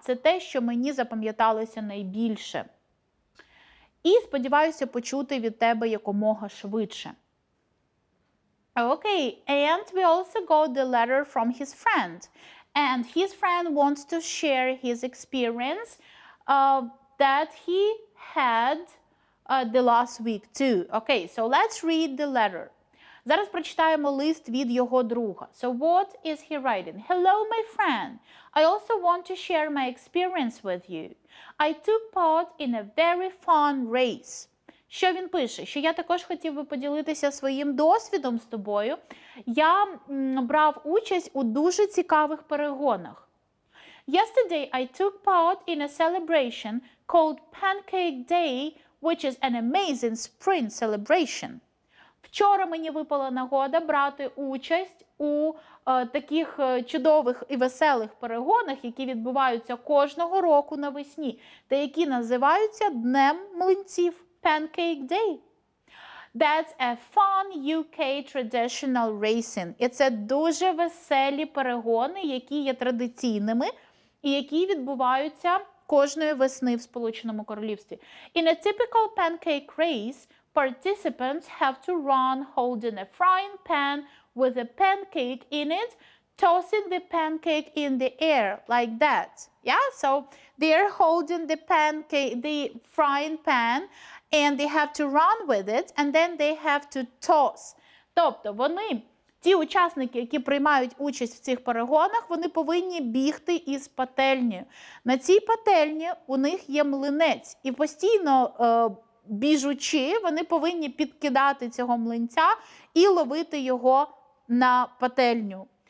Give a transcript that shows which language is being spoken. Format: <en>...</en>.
<uk>Це те, що мені запам'яталося найбільше. І сподіваюся почути від тебе якомога швидше.</uk> <en>Okay, and we also got the letter from his friend. And his friend wants to share his experience that he had the last week too. Okay, so let's read the letter.</en> <uk>Зараз прочитаємо лист від його друга.</uk> <en>So what is he writing? Hello, my friend. I also want to share my experience with you. I took part in a very fun race.</en> <uk>Що він пише? Що я також хотів би поділитися своїм досвідом з тобою. Я брав участь у дуже цікавих перегонах.</uk> <en>Yesterday I took part in a celebration called Pancake Day, which is an amazing spring celebration.</en> <uk>Вчора мені випала нагода брати участь у таких чудових і веселих перегонах, які відбуваються кожного року навесні, та які називаються Днем млинців.</uk> <en>Pancake Day. That's a fun UK traditional racing.</en> <uk>І це дуже веселі перегони, які є традиційними і які відбуваються кожної весни в Сполученому Королівстві.</uk> <en>In a typical pancake race, participants have to run holding a frying pan with a pancake in it, tossing the pancake in the air like that. Yeah, so they're holding the frying pan, and they have to run with it, and then they have to toss.</en> <uk>Тобто ті учасники, які приймають участь в цих перегонах, вони повинні бігти із пательнею. На цій пательні у них є млинець, і постійно біжучи, вони повинні підкидати цього млинця і ловити його на пательню.</uk>